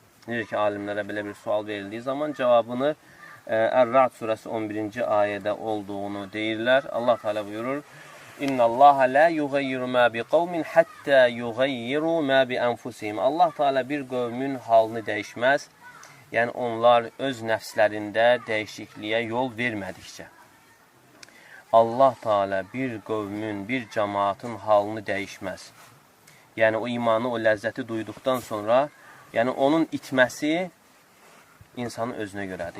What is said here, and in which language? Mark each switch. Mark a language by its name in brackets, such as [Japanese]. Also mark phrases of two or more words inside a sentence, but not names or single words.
[Azerbaijani] Necə ki, alimlərə belə bir sual verildiyi zaman cavabını Ər-Ra'd surəsi 11-ci ayədə olduğunu deyirlər. Allah Teala buyurur: [Arabic] إن الله لا يغير ما بقوم حتى يغيروا ما بأنفسهم. [Azerbaijani] Allah Teala bir qövmün halını dəyişməz. Yəni onlar öz nəfslərində dəyişikliyə yol vermədikcə. Allah Teala bir qövmün, bir cəmaatın halını dəyişməz. Yəni o imanı, o ləzzəti duyduqdan sonra, yəni onun itməsi insanın özünə görədir.